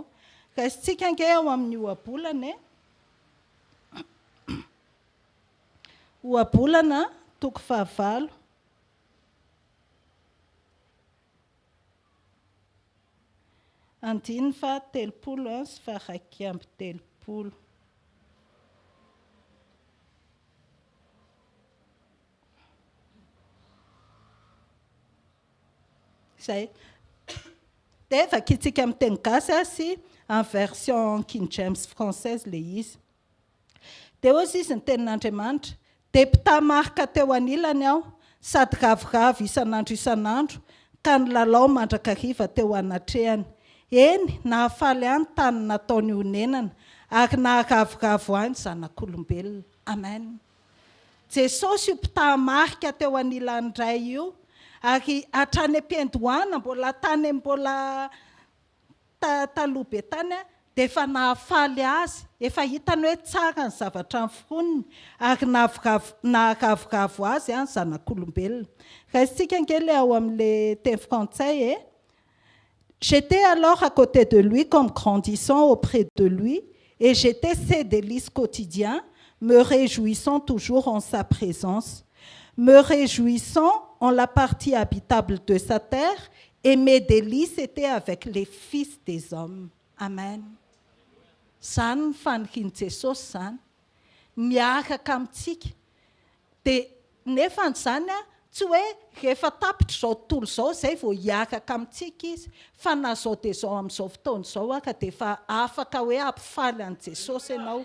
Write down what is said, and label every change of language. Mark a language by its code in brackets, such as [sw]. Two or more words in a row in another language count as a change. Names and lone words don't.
[mg] Raisitsika ange eo amin'ny ohabolana ohabolana toko 19 andiny fa 30 sy faraiky amby 30. Zay. Dia vakitsika amin'ny teny gasy sy [fr] en version King James française [mg] le izy. Dia hozy izy ny tenin'Andriamanitra. Dia mpitamarika teo anilany aho, sady ravoravo isan'andro, ka nilalao mandrakariva teo anatrehany. Eny, nahafaly any tany nataony honenana, ary naharavoravo any zanak'olombelona. Amen. Jesosy io mpitamarika teo anilany iray io, ary hatrany am-piandohana mbola tany mbola taloha be tany dia efa nahafaly azy, efa hitany hoe tsara ny zavatra niforoniny, ary naharavoravo azy ny zanak'olombelona. Raisitsika angely ao amin'ilay teny frantsay [fr] J'étais alors à côté de lui comme grandissant auprès de lui, et j'étais ses délices quotidiens, me réjouissant toujours en sa présence, me réjouissant en la partie habitable de sa terre, et mes délices étaient avec les fils des hommes. [mg] Amen. Zany fanirian'i Jesosy zany, miaraka amintsika. Dia nefa n'izany tsy hoe rehefa tapitra izao tontolo izao izay vao hiaraka amintsika izy, fa na izao dia izao amin'izao fotoana izao ka dia efa afaka hoe ampifaly an'i Jesosy ianao.